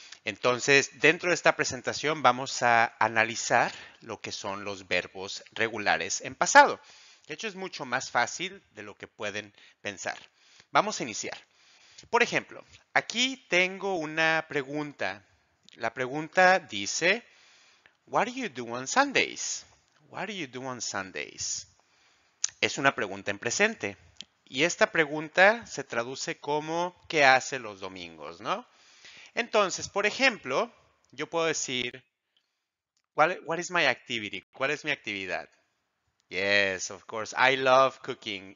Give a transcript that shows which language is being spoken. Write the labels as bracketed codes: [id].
[es] Entonces, dentro de esta presentación vamos a analizar lo que son los verbos regulares en pasado. De hecho, es mucho más fácil de lo que pueden pensar. Vamos a iniciar. Por ejemplo, aquí tengo una pregunta. La pregunta dice, [en] What do you do on Sundays? What do you do on Sundays? [es] Es una pregunta en presente. Y esta pregunta se traduce como ¿qué hace los domingos, no? Entonces, por ejemplo, yo puedo decir [en] what is my activity? [es] ¿Cuál es mi actividad? [en] Yes, of course. I love cooking.